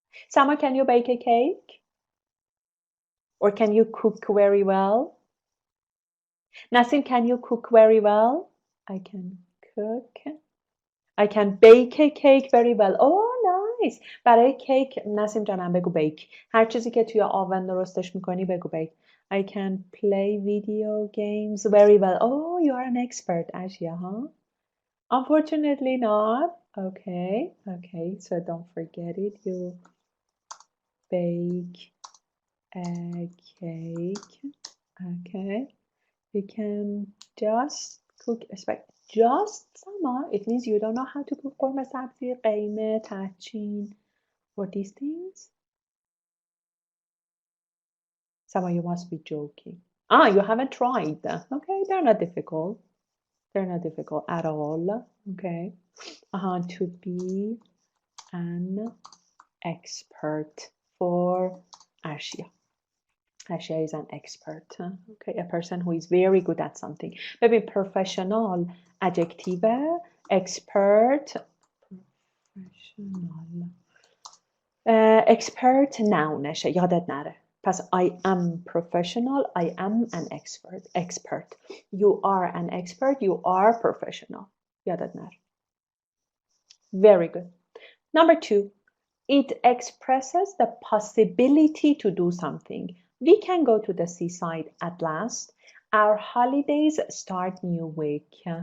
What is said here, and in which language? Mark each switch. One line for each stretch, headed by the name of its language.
English: Sama, can you bake a cake? Or can you cook very well? Nasim, can you cook very well? I can cook. I can bake a cake very well. Oh nice.
Persian: برای کیک نسیم جانم بگو بیک. هر چیزی که توی آون درستش میکنی بگو بیک.
English: I can play video games very well. Oh, you are an expert, Ashia, huh? Unfortunately not. Okay, okay, so don't forget it. You bake a cake. Okay. You can just cook, just Sama. It means you don't know how to cook قرمه سبزی, قیمه, تحچین, or these things. Sama, you must be joking. Ah, you haven't tried. Okay, they're not difficult. They're not difficult at all. Okay. To be an expert for Ashia. Ashia is an expert. Okay, a person who is very good at something. Maybe professional adjective, expert, professional.
Persian: Expert nounشه یادت نره.
English: پس I am professional, I am an expert. You are an expert, you are professional.
Persian: یادت نره.
English: Very good. Number 2, it expresses the possibility to do something. We can go to the seaside at last. Our holidays start new week.